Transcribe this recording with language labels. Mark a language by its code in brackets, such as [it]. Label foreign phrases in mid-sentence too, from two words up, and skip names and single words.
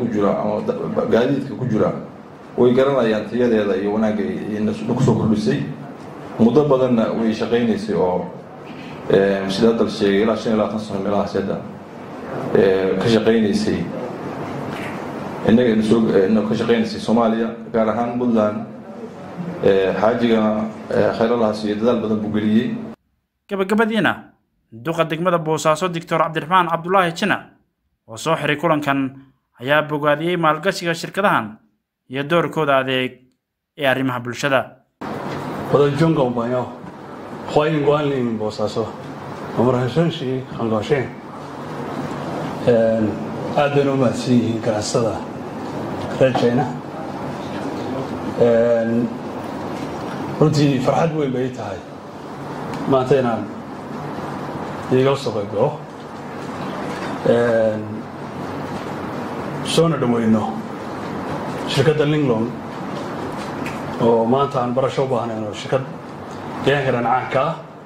[so] jira ama gaadiidka ku jira way garanayaan tayadeeda iyo wanaagga ay ku soo kordhisay muddo badanna way shaqeynaysay oo sida dal sheegay ilaa 25 sano meelaha sida ka shaqeynaysay innaga ka shaqeynaysay Soomaaliya gaar ahaan Puntland xaajiga khayraadlahaas iyo dadaal badan buu geliyay. gabagabadiina duqa degmada Boosaaso Dr. Cabdiraxmaan Cabdullaahi Jina oo soo xiray kulankan ayaa bogaadiyay maalgashiga shirkadahan iyo doorkooda adeeg ee arrimaha bulshada. [zh] 我的军工朋友，欢迎光临波萨索，我们很珍惜，很高兴。 [so] aad baan u mahadsanyihiin ganacsada reer China. runtii farxad weyn bay tahay maanta inaan idiga soo qayb galo soona dhaweyno shirkadda Linglon oo maanta aan barasho u baahnayno shirkad deegaanka caanka ah